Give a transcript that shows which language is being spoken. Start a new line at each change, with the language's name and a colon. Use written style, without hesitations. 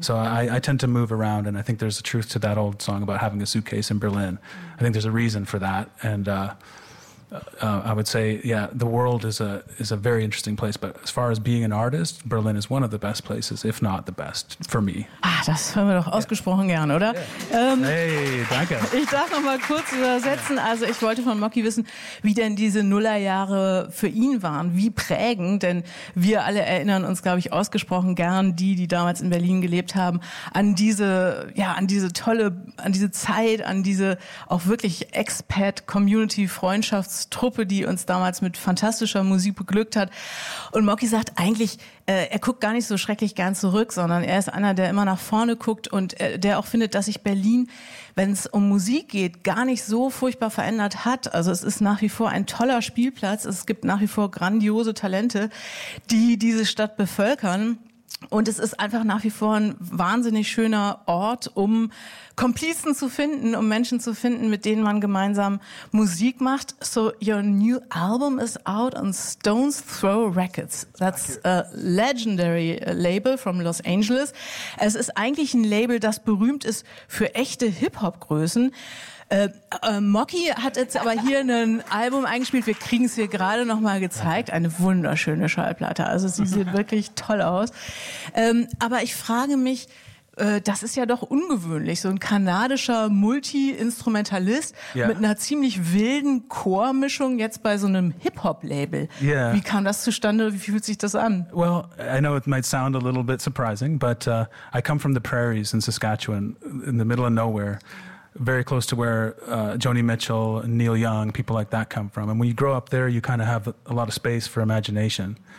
English: So I tend to move around, and I think there's a truth to that old song about having a suitcase in Berlin. Mm-hmm. I think there's a reason for that. And I would say, yeah, the world is a very interesting place. But as far as being an artist, Berlin is one of the best places, if not the best, for me.
German: Ah, das hören wir doch ausgesprochen gern, oder?
English: Yeah. Hey,
German: danke. Ich darf noch mal kurz übersetzen.
English: Yeah.
German: Also ich wollte von Mocky wissen, wie denn diese Nullerjahre für ihn waren. Wie prägend, denn wir alle erinnern uns, glaube ich, ausgesprochen gern, die damals in Berlin gelebt haben, an diese Zeit, an diese auch wirklich Expat-Community-Freundschaft, Truppe, die uns damals mit fantastischer Musik beglückt hat. Und Mocky sagt eigentlich, er guckt gar nicht so schrecklich gern zurück, sondern er ist einer, der immer nach vorne guckt und der auch findet, dass sich Berlin, wenn es um Musik geht, gar nicht so furchtbar verändert hat. Also es ist nach wie vor ein toller Spielplatz. Es gibt nach wie vor grandiose Talente, die diese Stadt bevölkern. Und es ist einfach nach wie vor ein wahnsinnig schöner Ort, um Komplizen zu finden, um Menschen zu finden, mit denen man gemeinsam Musik macht.
English: So your new album is out on Stone's Throw Records. That's a legendary label from Los Angeles.
German: Es ist eigentlich ein Label, das berühmt ist für echte Hip-Hop-Größen. Mocky hat jetzt aber hier ein Album eingespielt. Wir kriegen es hier gerade noch mal gezeigt. Eine wunderschöne Schallplatte. Also sie sieht wirklich toll aus. Aber ich frage mich, das ist ja doch ungewöhnlich. So ein kanadischer Multi-Instrumentalist mit einer ziemlich wilden Chormischung jetzt bei so einem Hip-Hop-Label.
English: Yeah.
German: Wie kam das zustande? Wie fühlt sich das an?
English: Well, I know it might sound a little bit surprising, but I come from the prairies in Saskatchewan, in the middle of nowhere. Very close to where Joni Mitchell, Neil Young, people like that come from. And when you grow up there, you kind of have a lot of space for imagination.